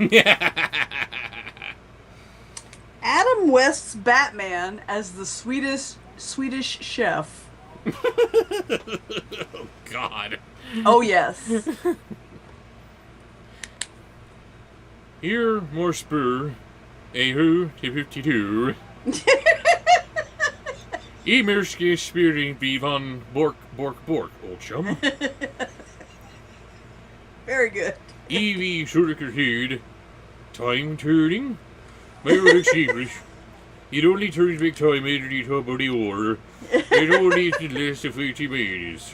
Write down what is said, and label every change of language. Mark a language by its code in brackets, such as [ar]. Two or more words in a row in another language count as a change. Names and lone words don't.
[en] Adam West's Batman as the Swedish chef. Oh, God. Oh, yes. Here, more spur. A-hoo, T-52. Emerske spearing vivan bork, old chum. Very good. Evie Shurikerheed. Time turning. Merrick Sheepish. It only turns back time every top of the hour. It only lasts 50 minutes.